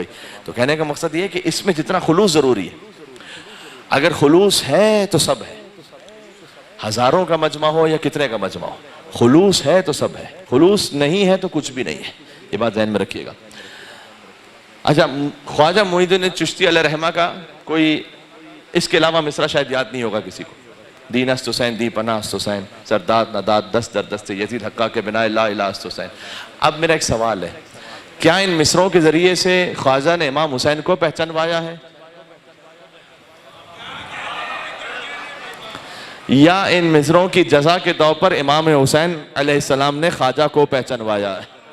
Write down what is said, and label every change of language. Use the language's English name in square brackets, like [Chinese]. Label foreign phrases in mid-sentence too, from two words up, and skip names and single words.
[Urdu] تو کہنے کا مقصد یہ ہے کہ اس میں جتنا خلوص ضروری ہے، اگر خلوص ہے تو سب ہے، ہزاروں کا مجمع ہو یا کتنے کا مجمع ہو، خلوص ہے تو سب ہے، خلوص نہیں ہے تو کچھ بھی نہیں ہے، یہ بات ذہن میں رکھیے گا۔ اچھا، خواجہ معین الدین چشتی علیہ رحمہ کا کوئی اس کے علاوہ مصرع شاید یاد نہیں ہوگا کسی کو۔ [Persian] دین است حسین دی پناہ است حسین، سرداد نداد دست در دست یزید، حقہ کے بنا [Arabic] لا الہ [Persian] است حسین۔ [Urdu] اب میرا ایک سوال ہے، کیا ان مصروں کے ذریعے سے خواجہ نے امام حسین کو پہچانوایا ہے، یا ان مصروں کی جزا کے طور پر امام حسین [Arabic] علیہ السلام [Urdu] نے خواجہ کو پہچانوایا ہے؟